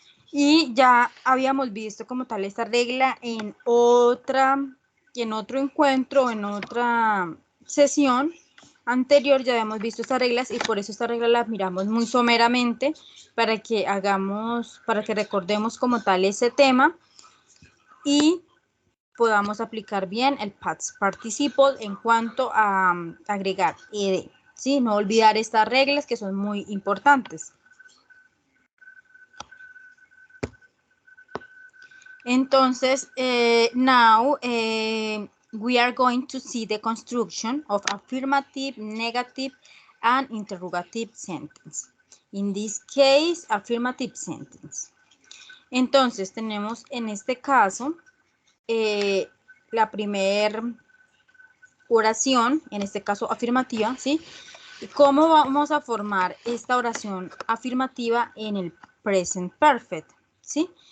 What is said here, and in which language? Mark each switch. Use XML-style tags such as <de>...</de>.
<es>Y ya habíamos visto como tal esta regla en otro encuentro, en otra sesión anterior ya habíamos visto estas reglas y por eso esta regla la miramos muy someramente para que recordemos como tal ese tema y podamos aplicar bien el past participle en cuanto a agregar ed, ¿sí? No olvidar estas reglas que son muy importantes. Entonces,</es> <en>now we are going to see the construction of affirmative, negative, and interrogative sentence. In this case, affirmative sentence.</en> <es>Entonces, tenemos en este caso la primera oración, en este caso afirmativa, ¿sí? ¿Cómo vamos a formar esta oración afirmativa en el present perfect? ¿Sí?</es>